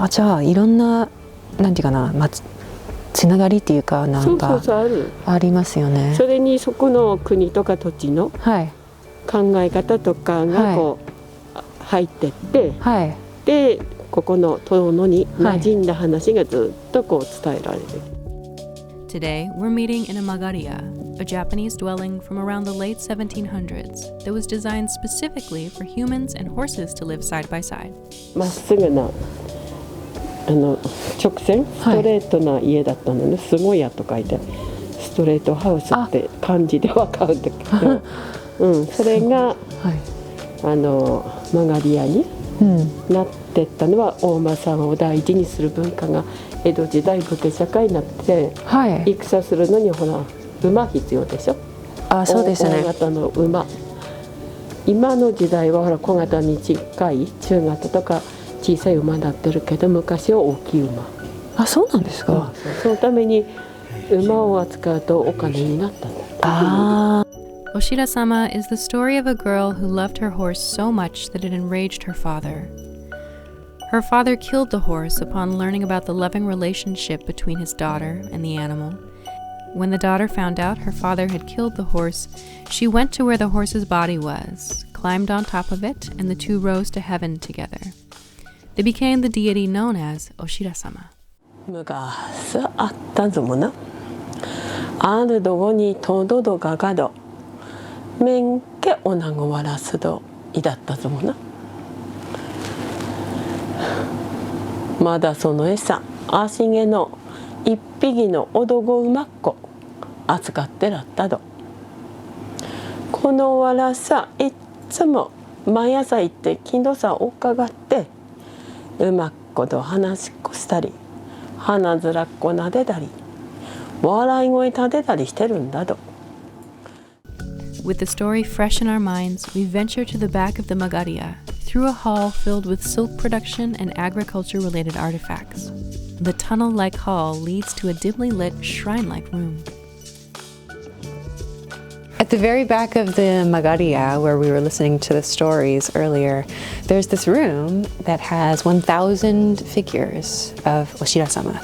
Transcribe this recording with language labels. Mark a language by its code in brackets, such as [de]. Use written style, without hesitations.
[ja] あ、じゃあいろんな、なんていうかな、つながりっていうか、なんかありますよね。それにそこの国とか土地の考え方とかがこう入ってって、はい、でここの遠野に馴染んだ話がずっとこう伝えられる。 [en] Today, we're meeting in a magaria, a Japanese dwelling from around the late 1700s that was designed specifically for humans and horses to live side by side. [ja] まっすぐな直線ストレートな家だったのね、すごいやと書いてストレートハウスって漢字では買うんだけど、それが、曲がり屋になってったのは、大間さんを大事にする文化が江戸時代武家社会になって、戦するのにほら馬必要でしょ。あ、そうですね。大型の馬。今の時代はほら小型に近い中型とか小さい馬になってるけど、昔は大きい馬。あ、そうなんですか。そのために馬を扱うとお金になったんだ。ああ。 [en] Oshira-sama is the story of a girl who loved her horse so much that it enraged her father. Her father killed the horse upon learning about the loving relationship between his daughter and the animal. When the daughter found out her father had killed the horse, she went to where the horse's body was, climbed on top of it, and the two rose to heaven together. They became the deity known as Oshira-sama. [ja] 昔あったぞもな。あるどごにとどどががど、めんけおなごわらすどいだったぞもな。まだその餌、足毛の一匹のおどご馬っこ扱ってらったど。このわらさいっつも毎朝行って金土さを伺って、馬っこと話しっこしたり、鼻ずらっこなでたり、笑い声立てたりしてるんだと。 [en] With the story fresh in our minds, we venture to the back of the magaria, through a hall filled with silk production and agriculture-related artifacts. The tunnel-like hall leads to a dimly lit, shrine-like room. At the very back of the magaria, where we were listening to the stories earlier, there's this room that has 1,000 figures of Oshira-sama.